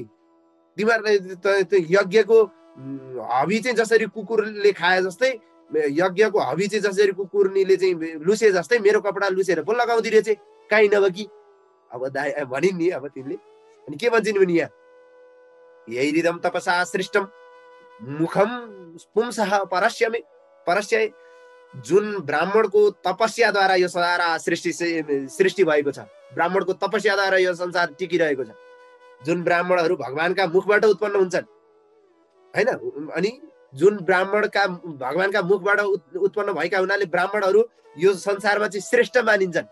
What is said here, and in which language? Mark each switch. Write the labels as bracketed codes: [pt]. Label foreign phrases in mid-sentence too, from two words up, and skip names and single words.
[ne] तिमीहरू यज्ञको हबी चाहिँ जसरी कुकुरले खाए जस्तै, यज्ञको हबी चाहिँ जसरी कुकुरनीले चाहिँ लुसे जस्तै मेरो कपडा लुसेर पो लगाउँदै रहेछ, काहीँ नभए कि। अब भनिन् नि अब तिमीले। अनि के भन्छन् भने यहाँ यही [sa] रिदम तपसा सृष्टम मुखम पुंसः परस्य, [ne] जुन ब्राह्मणको तपस्याद्वारा यो सारा सृष्टि भएको छ, ब्राह्मणको तपस्याद्वारा यो संसार टिकिरहेको छ। जुन ब्राह्मणहरू भगवानका मुखबाट उत्पन्न हुन्छन् हैन, अनि जुन भगवानका मुखबाट उत्पन्न भएका हुनाले ब्राह्मणहरू यो संसारमा चाहिँ श्रेष्ठ मानिन्छन्।